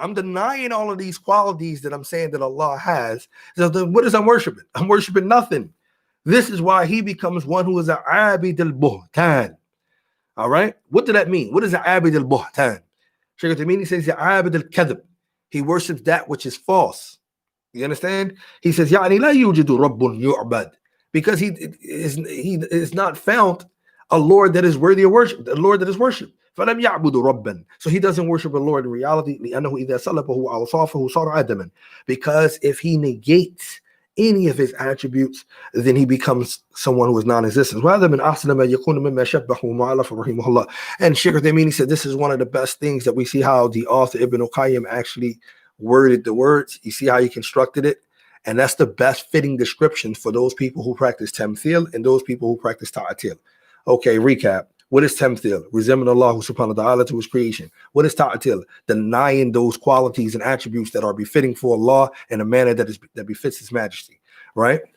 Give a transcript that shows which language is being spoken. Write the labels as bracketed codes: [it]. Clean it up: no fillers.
[en] I'm denying all of these qualities that I'm saying that Allah has. So then what is I'm worshiping? I'm worshiping nothing. This is why he becomes one who is an abid al-buhtan. All right? What did that mean? What is an abid al-buhtan? Shaykh Uthaymeen says the abid al-kadhib. He worships that which is false. You understand? He says, [ar] يعني لا يوجد رب يعبد. [en] Because he is not found a Lord that is worthy of worship, a Lord that is worshipped. [ar] فَلَمْ يَعْبُدُ رَبًّا. [en] So he doesn't worship a Lord in reality. [ar] لِأَنَّهُ إِذَا سَلَبَهُ أَوْصَافَهُ صَارَ عَدَمًا. [en] Because if he negates any of his attributes, then he becomes someone who is non-existent. Rather than [ar] أَحْسَنَ مَا يَكُونُ مِمَّا شَبَّهُ مُعَلَّفَ رَحِمَهُ اللَّهِ. [en] And Shaykh Uthaymeen said this is one of the best things that we see how the author Ibn al-Qayyim actually worded the words. You see how he constructed it? And that's the best fitting description for those people who practice tamthil and those people who practice ta'atil. Okay, recap. What is tamthil? Resembling Allah subhanahu wa ta'ala to his creation. What is ta'atil? Denying those qualities and attributes that are befitting for Allah in a manner that befits his majesty, right?